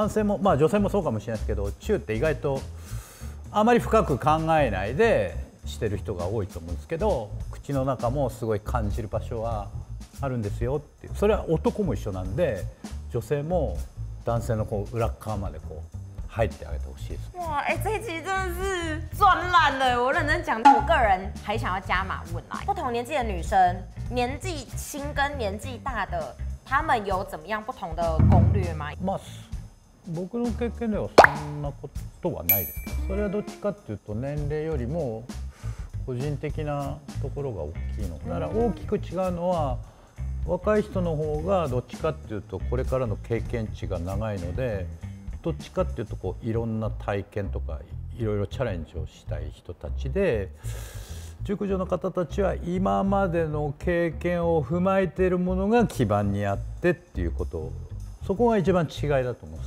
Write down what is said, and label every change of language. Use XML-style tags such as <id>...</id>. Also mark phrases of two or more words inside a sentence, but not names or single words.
<ja>男性も女性もそうかもしれないですけど、チューって意外とあまり深く考えないでしてる人が多いと思うんですけど、口の中もすごい感じる場所はあるんですよっていう。それは男も一緒なんで、女性も男性のこう裏側までこう入ってあげてほしいです。</ja> <zh>哇，这一集真的是赚烂了！我认真讲，我个人还想要加码问来，不同年纪的女生，年纪轻跟年纪大的，她们有怎么样不同的攻略吗？</zh> <ja>僕の経験ではそんなことはないですけど、それはどっちかっていうと年齢よりも個人的なところが大きいの。だから大きく違うのは、若い人の方がどっちかっていうとこれからの経験値が長いので、どっちかっていうとこういろんな体験とかいろいろチャレンジをしたい人たちで、熟女の方たちは今までの経験を踏まえているものが基盤にあってっていうことを、そこが一番違いだと思うんです。</ja>